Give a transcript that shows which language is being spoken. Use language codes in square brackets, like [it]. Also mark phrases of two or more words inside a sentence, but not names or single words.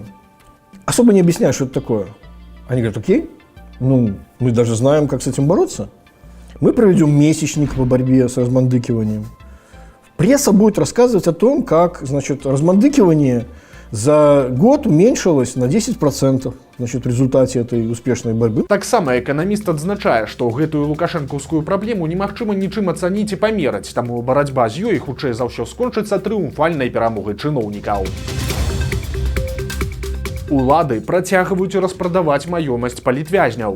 [ru] Особо не объясняя, что это такое. Они говорят, окей, ну, мы даже знаем, как с этим бороться. Мы проведем месячник по борьбе с размандыкиванием. Пресса будет рассказывать о том, как, значит, размандыкивание за год уменьшилось на 10%. значит, в результате этой успешной борьбы. [be] Таксама эканаміст адзначае, што гэтую лукашэнкаўскую праблему немагчыма нічым ацаніць і памераць, таму барацьба з ёй хутчэй за ўсё скончыцца трыумфальнай перамогай чыноўнікаў. Улады працягваюць распрадаваць маёмасць палітвязняў.